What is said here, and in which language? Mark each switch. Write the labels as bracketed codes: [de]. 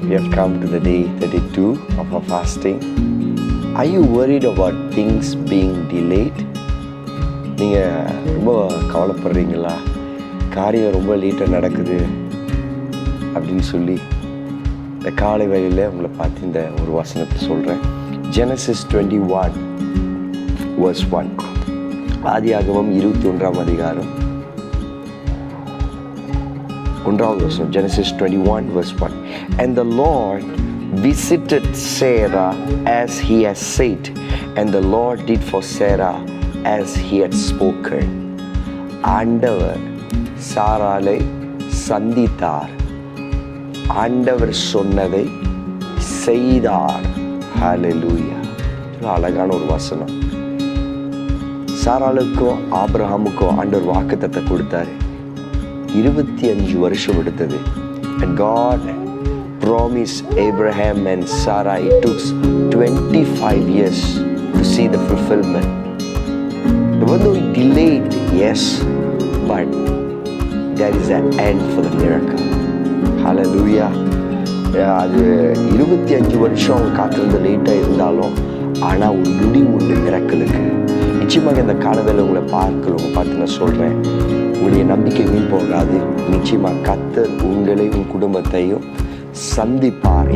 [en] We have come to the day 32 of our fasting. Are you worried about things being delayed? [ta] நீங்கள் ரொம்ப கவலைப்படுறீங்களா? காரியம் ரொம்ப லேட்டாக நடக்குது அப்படின்னு சொல்லி இந்த காலை வேளையில் உங்களை பார்த்து இந்த ஒரு வசனத்தை சொல்கிறேன். [en] Genesis 21 verse 1. [ta] ஆதியாகமம் 21ஆம் அதிகாரம் 1வது வசனம். [en] Genesis 21 verse 1. And the Lord visited Sarah as he has said, and the Lord did for Sarah as he had spoken. [ta] ஆண்டவர் சாராளை சந்தித்தார், ஆண்டவர் சொன்னதை செய்தார். ஹல்லேலூயா. அழகான ஒரு வசனம். சாராளுக்கும் ஆபிரகாமுக்கும் ஆண்டவர் வாக்குத்தத்தத்தை கொடுத்தாரு. 25 வருஷம் எடுத்தது. [en] And God promised Abraham and Sarah, it took 25 years to see the fulfillment. Even though it delayed, yes, but there is an end for the miracle. Hallelujah. [ta] அது 25 வருஷம் காத்திருந்த லேட்டாக இருந்தாலும் ஆனால் ஒரு முடிவு உண்டு மிராக்கிளுக்கு. நிச்சயமாக இந்த காலவேளை உங்களை பார்த்து நான் சொல்கிறேன், உங்களுடைய நம்பிக்கை வீண் போகாது. நிச்சயமாக கர்த்தர் உங்களையும் உங்கள் குடும்பத்தையும் சந்திப்பார்.